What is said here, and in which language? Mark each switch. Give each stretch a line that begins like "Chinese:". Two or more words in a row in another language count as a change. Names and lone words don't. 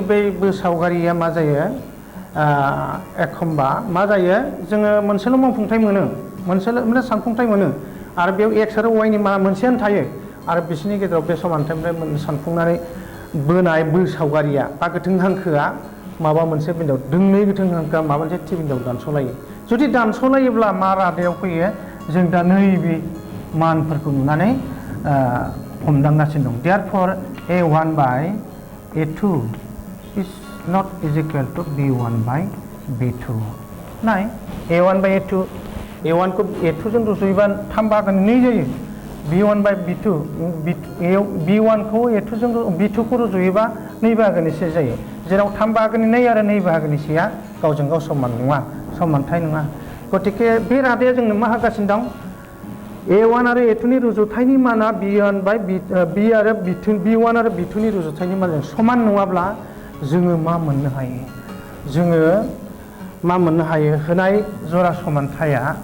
Bodo: बै सावगारिया मा जायो एखमबा मा जायो जोङो मोनसेल' मावफुंथाय मोनो मोनसेल' सानफुंथाय मोनो आरो बेयाव x आरो y नि मा मोनसेयानो थायो आरो बिसोरनि गेजेराव बे समानथायनिफ्राय सानफुंनानै बोनाय सावगारिया बा गोथों हांखोआ माबा मोनसे बिन्दोआव दोंनै गोथों हांखोआ माबा मोनसे थि बिन्दोआव दानस'लायो जुदि दानस'लायोब्ला मा रादायाव फैयो जों दा नैबे मानफोरखौ नुनानै हमदांगासिनो दं
English: therefore a1 by a2 is not is equal to b1 by b2
Bodo: नाय
English: a1 by a2 a1
Bodo: को a2 जों रुजुयोबा 3 बाहागोनि 2 जायो
English: b1 by b2
Bodo: b1 को a2 जों b2 को रुजुयोबा 2 बाहागोनि 1 जायो जेराव 3 बाहागोनि 2 आरो 2 बाहागोनि 1 आ गावजों गाव समान नङा समानथाय नङा गतिके बे रादाया जोंनो मा होगासिनो दं a1 आरो a2 नि रुजुथायनि माना b1 आरो b1 आरो b2 नि रुजुथायनि मानजों समान नङाब्ला जोङो मा मोननो हायो जोङो मा मोननो हायो होनाय जरा समानथाया